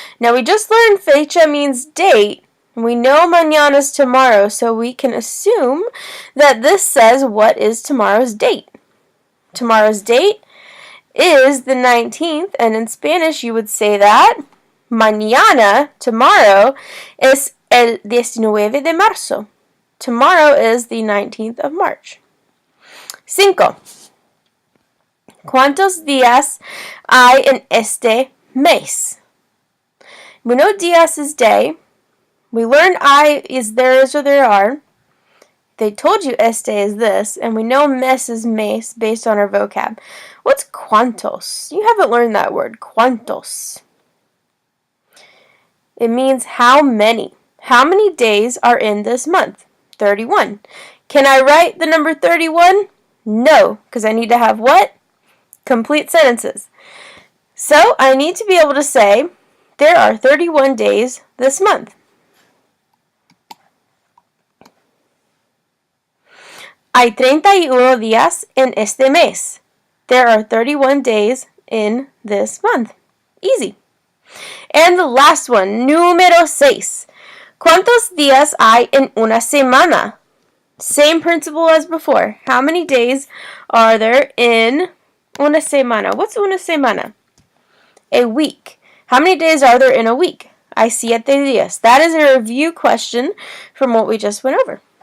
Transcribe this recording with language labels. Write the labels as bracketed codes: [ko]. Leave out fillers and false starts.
[en] Now we just learned fecha means date. We know mañana is tomorrow, so we can assume that this says what is tomorrow's date. Tomorrow's date is the 19th, and in Spanish you would say that mañana, tomorrow, [es] es el 19 de marzo. [en] Tomorrow is the 19th of March. 5. [es] ¿Cuántos días hay en este mes? [en] We know días is day. We learned I is there is or there are. They told you este is this, and we know mes is mes based on our vocab. What's cuántos? You haven't learned that word. Cuántos. It means how many. How many days are in this month? 31. Can I write the number 31? No, because I need to have what? Complete sentences. So I need to be able to say there are 31 days this month. [es] Hay 31 días en este mes. [en] There are 31 days in this month. Easy. And the last one, número 6. [es] ¿Cuántos días hay en una semana? [en] Same principle as before. How many days are there in una semana? What's una semana? A week. How many days are there in a week? [es] Hay 7 días. [en] That is a review question from what we just went over.